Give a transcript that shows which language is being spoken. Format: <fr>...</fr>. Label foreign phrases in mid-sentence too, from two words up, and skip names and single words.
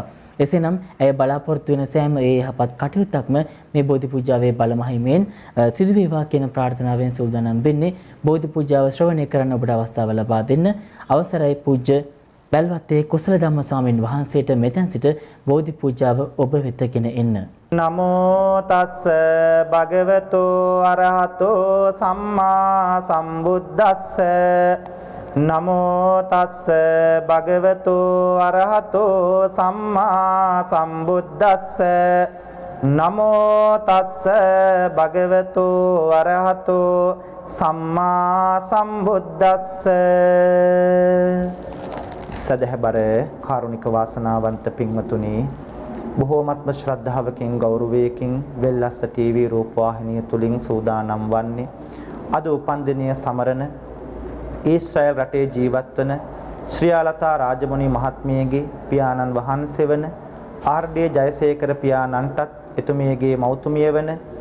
<si>එසේනම් ඇය බලාපොරොත්තු වෙන සෑම ඒ යහපත් කටයුත්තක්ම මේ බෝධි පූජාවේ බලමහිමෙන් සිදු වේවා කියන ප්‍රාර්ථනාවෙන් සූදානම් වෙන්නේ. බෝධි පූජාව ශ්‍රවණය කරන්න ඔබට අවස්ථාව ලබා දෙන්න අවසරයි පූජ්‍ය බැල්වත්තේ කුසල ධම්ම ස්වාමීන් වහන්සේට මෙතෙන් සිට බෝධි පූජාව ඔබ වෙතගෙන එන්න.</si> <pi>නමෝ තස්ස භගවතෝ අරහතෝ සම්මා සම්බුද්දස්ස නමෝ තස්ස භගවතෝ අරහතෝ සම්මා සම්බුද්දස්ස නමෝ තස්ස භගවතෝ අරහතෝ සම්මා සම්බුද්දස්ස.</pi> <si>සදහබර කාරුණික වාසනාවන්ත පින්වතුනි, බොහෝමත්ම ශ්‍රද්ධාවකින් ගෞරවයකින් වෙල්ලස්ස TV රූපවාහිනිය තුලින් සූදානම් වන්නේ අද උපන්දිනය සමරන ඊශ්‍රායල් රටේ ජීවත් වන ශ්‍රියාලතා රාජමුනි මහත්මියගේ පියාණන් වහන්සේ වන RD ජයසේකර පියාණන්ටත් එතුමියගේ මව්තුමිය වන</si>